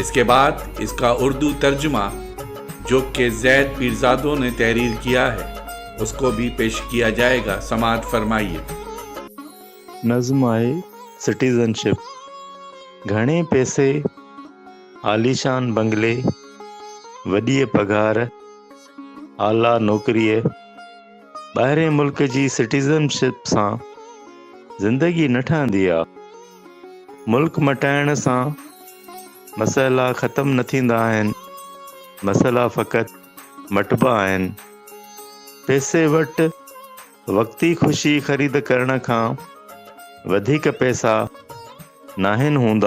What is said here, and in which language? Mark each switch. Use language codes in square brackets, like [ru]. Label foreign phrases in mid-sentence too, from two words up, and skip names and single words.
[ur] اس کے بعد اس کا اردو ترجمہ جو کہ زید پیرزادہ نے تحریر کیا ہے اس کو بھی پیش کیا جائے گا۔ سماعت فرمائیے۔ نظم آئے سٹیزن شپ۔ [sd] گھنے پیسے، عالیشان بنگلے، وڈی پگار، اعلیٰ نوکری، ॿाहिरें मुल्क जी सिटीज़नशिप सां ज़िंदगी न ठहंदी आहे। मुल्क मटाइण सां मसइला ख़तम न थींदा आहिनि, मसइला फ़क़ति मटिबा आहिनि। पैसे वटि वक़्ती ख़ुशी ख़रीद करण खां वधीक पैसा नाहिनि हूंदा।